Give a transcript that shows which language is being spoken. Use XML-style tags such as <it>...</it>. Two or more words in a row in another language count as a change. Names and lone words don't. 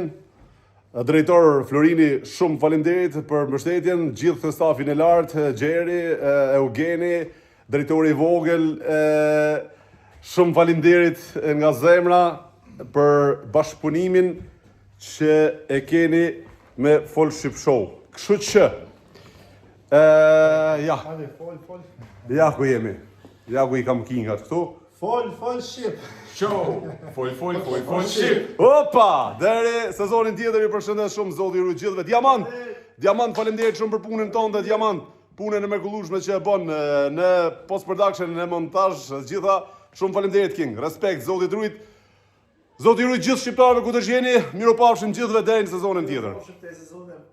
<sq>Drejtor Florini, shumë faleminderit për mbështetjen, gjithë stafin e lartë, Gjeri, Eugeni, drejtori I vogël, shumë faleminderit nga zemra për bashkëpunimin që e keni me Full Ship Show. Kështu që ja. Ja ku jemi. Ja ku I kam kingat këtu. Full Ship. Show! Full ship! Opa! Deri sezonin tjetër I përshëndes shumë zoti ju gjithëve. Diamant, faleminderit shumë për punën tonë dhe Diamant, punën e mrekullueshme që e bën në</sq> <en>post production,</en> <sq>në montazh, gjitha. Shumë faleminderit King. Respekt, zoti rujt. Zoti ju gjithë shqiptarëve ku të jeni, miropafshim gjithëve deri në sezonin tjetër.</sq>